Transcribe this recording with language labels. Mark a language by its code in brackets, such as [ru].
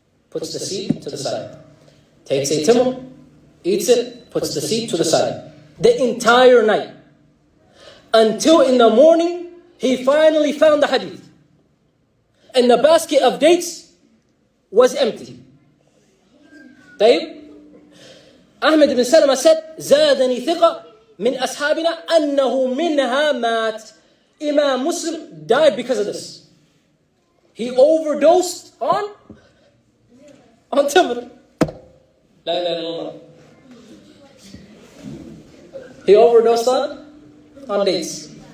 [en] Puts the seed to the side. Takes a timber, eats it, puts the seed to the side. The entire night. Until in the morning, he finally found the hadith. And the basket of dates was empty. [ar] طيب. [en] Ahmed ibn Salama said, [ar] زادني ثقة من أصحابنا أنه منها مات. [en] Imam Muslim died because of this. He overdosed on tamr. La ilaha illallah. He overdosed on dates.